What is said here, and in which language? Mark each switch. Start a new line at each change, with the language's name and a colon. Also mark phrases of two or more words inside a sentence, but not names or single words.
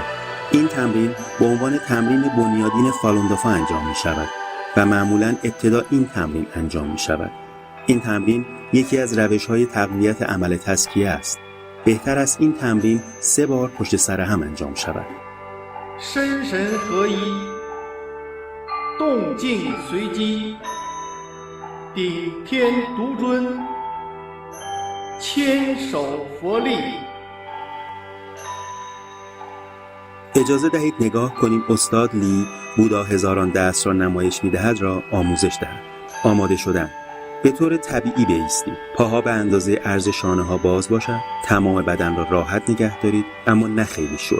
Persian: این تمرین به عنوان تمرین بنیادین فالون دافا انجام می‌شود و معمولاً ابتدا این تمرین انجام می‌شود. این تمرین یکی از روش‌های تقویت عمل تزکیه است. بهتر است این تمرین 3 بار پشت سر هم انجام شود.
Chinese: 身神合一，动静随机，顶天独尊，千手佛力。
Persian: اجازه دهید نگاه کنیم استاد لی بودا هزاران دست را نمایش می‌دهد را آموزش دهد. آماده شدن. به طور طبیعی بایستید. پاها به اندازه عرض شانه‌ها باز باشد. تمام بدن را راحت نگه دارید اما نه خیلی شل.